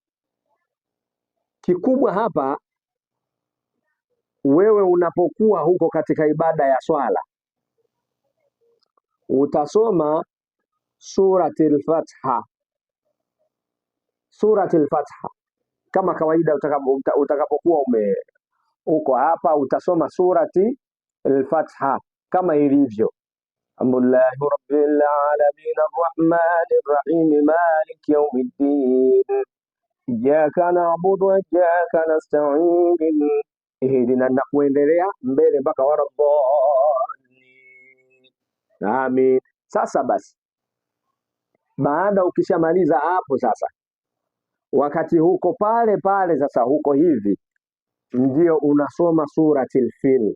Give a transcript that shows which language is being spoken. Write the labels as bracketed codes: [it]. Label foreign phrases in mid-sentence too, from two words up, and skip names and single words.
[sw] Kikubwa hapa, wewe unapokuwa huko katika ibada ya swala, utasoma suratul Fatiha. Suratul Fatiha kama kawaida, utakapokuwa uko hapa utasoma surati al-Fatiha kama ilivyo. [ar] الحمد لله رب العالمين الرحمن الرحيم مالك يوم الدين إياك نعبد وإياك نستعين اهدنا [sw] na kuendelea mbele mpaka [ar] waraddallin. [sw] Amin. Sasa basi, baada ukishamaliza hapo sasa, wakati huko pale pale sasa, huko hivi ndio unasoma suratil Fil.